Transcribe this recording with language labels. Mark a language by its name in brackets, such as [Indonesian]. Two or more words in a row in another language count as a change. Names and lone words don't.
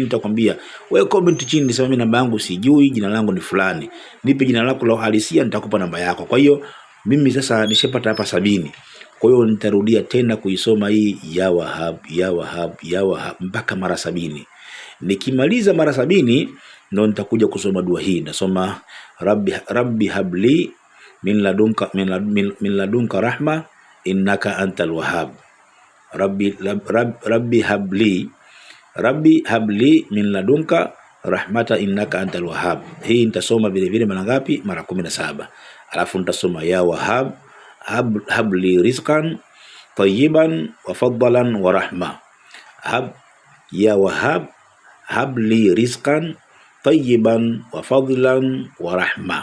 [Swahili] Nitakwambia wewe comment chini, nisema mimi namba yangu sijui, jina langu ni fulani, nipe jina lako la uhalisia, nitakupa namba yako. Kwa hiyo mimi sasa nishapata hapa 70. Kwa hiyo nitarudia tena kuisoma hii ya Wahhab mpaka mara 70. Nikimaliza mara 70 ndio nitakuja kusoma dua hii. [Arabic] Nasoma رب هب لي من لدنك رحمة إنك أنت الوهاب. رب هب لي من لدنك رحمة إنك أنت الوهاب. [Swahili] Hii nitasoma vile vile mara ngapi? Mara 17. Alafu nitasoma [Arabic] يا وهاب هب لي رزقا طيبا وفضلا ورحمة. يا وهاب هب لي رزقا طيبا وفضلا ورحمة.